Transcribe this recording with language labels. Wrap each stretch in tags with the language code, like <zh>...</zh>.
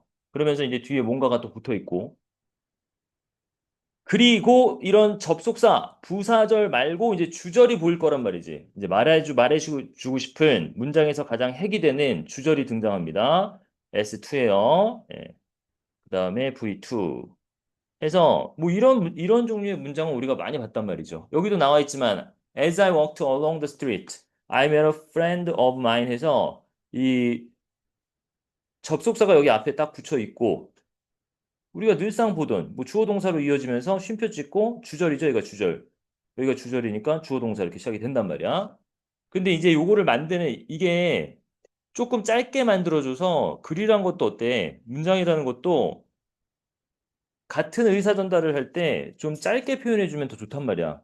<ko>그러면서 이제 뒤에 뭔가가 또 붙어 있고. 그리고 이런 접속사, 부사절 말고 이제 주절이 보일 거란 말이지. 이제 말해주고 싶은 문장에서 가장 핵이 되는 주절이 등장합니다. S2에요. 그 다음에 V2. 해서 뭐 이런 종류의 문장은 우리가 많이 봤단 말이죠. 여기도 나와 있지만</ko> <en>As I walked along the street, I met a friend of mine</en> <ko>해서 이 접속사가 여기 앞에 딱 붙여 있고 우리가 늘상 보던 뭐 주어 동사로 이어지면서 쉼표 찍고 주절이죠. 여기가 주절. 여기가 주절이니까 주어 동사 이렇게 시작이 된단 말이야. 근데 이제 요거를 만드는 이게 조금 짧게 만들어줘서 글이란 것도 어때? 문장이라는 것도 같은 의사 전달을 할 때 좀 짧게 표현해주면 더 좋단 말이야.</ko>